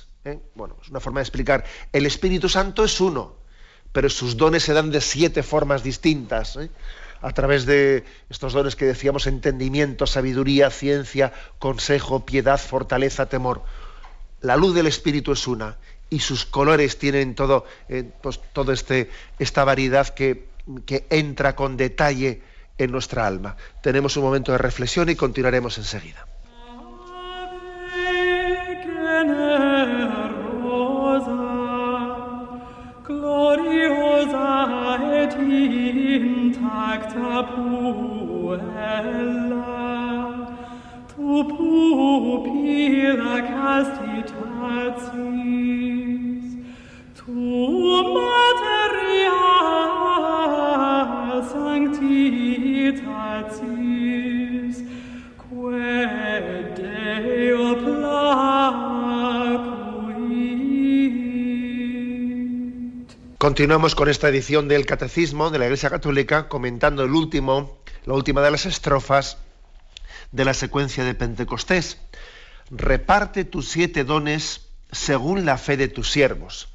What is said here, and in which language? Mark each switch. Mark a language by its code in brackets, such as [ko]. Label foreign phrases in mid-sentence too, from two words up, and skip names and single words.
[es] Bueno, es una forma de explicar. El Espíritu Santo es uno, pero sus dones se dan de 7 formas distintas, a través de estos dones que decíamos: entendimiento, sabiduría, ciencia, consejo, piedad, fortaleza, temor. La luz del Espíritu es una, y sus colores tienen toda esta variedad que entra con detalle en nuestra alma. Tenemos un momento de reflexión y continuaremos enseguida. [la] Gloriosa et intacta puella, tu pupilla castitatis, tu materia sanctitatis, quae Deo [es] Continuamos con esta edición del Catecismo de la Iglesia Católica, comentando la última de las estrofas de la secuencia de Pentecostés. Reparte tus 7 dones según la fe de tus siervos.